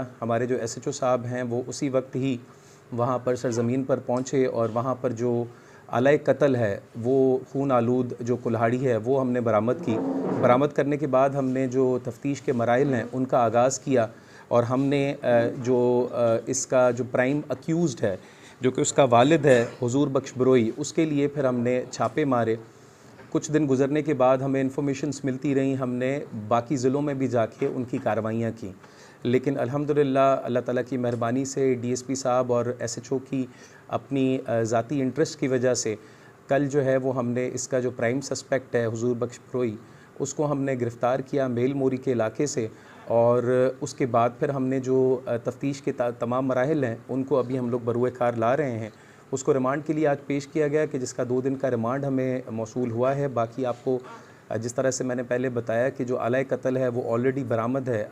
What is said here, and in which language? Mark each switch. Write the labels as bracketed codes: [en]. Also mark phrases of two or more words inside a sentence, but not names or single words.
[ur] ہمارے جو ایس ایچ او صاحب ہیں وہ اسی وقت ہی وہاں پر سرزمین پر پہنچے اور وہاں پر جو آلہ قتل ہے وہ خون آلود جو کلہاڑی ہے وہ ہم نے برآمد کی. برآمد کرنے کے بعد ہم نے جو تفتیش کے مراحل ہیں ان کا آغاز کیا اور ہم نے اس کا جو [en] prime accused [ur] ہے جو کہ اس کا والد ہے حضور بخش بروئی, اس کے لیے پھر ہم نے چھاپے مارے. کچھ دن گزرنے کے بعد ہمیں انفارمیشنز ملتی رہیں، ہم نے باقی ضلعوں میں بھی جا کے ان کی کارروائیاں کی. لیکن الحمدللہ اللہ تعالیٰ کی مہربانی سے ڈی ایس پی صاحب اور ایس ایچ او کی اپنی ذاتی انٹرسٹ کی وجہ سے کل جو ہے وہ ہم نے اس کا جو [en] prime suspect [ur] ہے حضور بخش بروئی, اس کو ہم نے گرفتار کیا میل موری کے علاقے سے. اور اس کے بعد پھر ہم نے جو تفتیش کے تمام مراحل ہیں ان کو ابھی ہم لوگ بروئے کار لا رہے ہیں. اس کو ریمانڈ کے لیے آج پیش کیا گیا کہ جس کا 2 دن کا ریمانڈ ہمیں موصول ہوا ہے. باقی آپ کو جس طرح سے میں نے پہلے بتایا کہ جو آلہ قتل ہے وہ آلریڈی برآمد ہے.